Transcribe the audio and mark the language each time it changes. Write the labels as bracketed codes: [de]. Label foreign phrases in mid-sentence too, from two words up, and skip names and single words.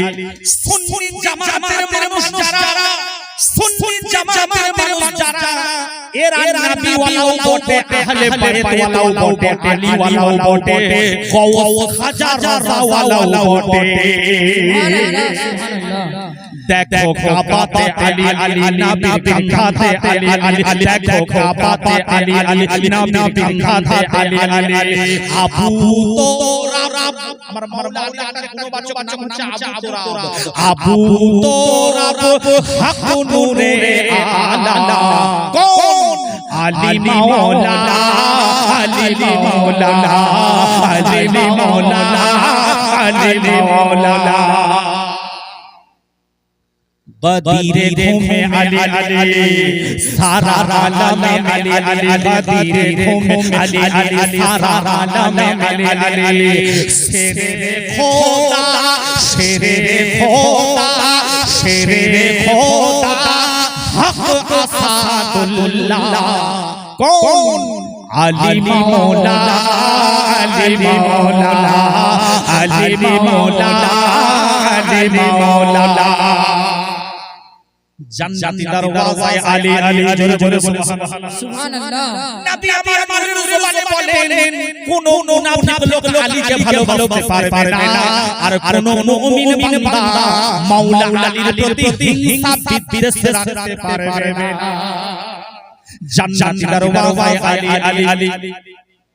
[bn] সুন্নি জামাতের মানুষ যারা, সুন্নি জামাতের মানুষ যারা, এরা নবী ওয়ালাও বটে, আহলে বাইত ওয়ালাও বটে, আলী ওয়ালাও বটে, গওস খাজা ওয়ালাও বটে। [ur] دیکھو کعبے تے علی علی نبی کندھے تے علی علی دیکھو کعبے تے علی علی نبی کندھے تے علی علی [bn] আবু তোরাব আমার মওলা আলীর কোন বাচক নাম হচ্ছে আবু তোরাব হক নূরে আলা কোন আলী মাওলা আলী মাওলা আলী মাওলা আলী মাওলা [ur] غدیرِ خم علی علی سارا عالم علی علی غدیرِ خم علی علی سارا عالم علی علی شیرِ خدا حق اسد اللہ کون علی مولا علی مولا علی مولا علی مولا [bn] জান্নাতি দরওয়াজায় আলী আলী জোরে জোরে সুবহানাল্লাহ নবী আমার জবানে বলেন কোন মুনাফিক লোক আলীকে ভালোবাসতে পারবে না আর কোন মুমিন বান্দা মাওলা আলীর প্রতি হিংসা বিদ্বেষ রাখতে পারবে না জান্নাতি দরওয়াজায় আলী আলী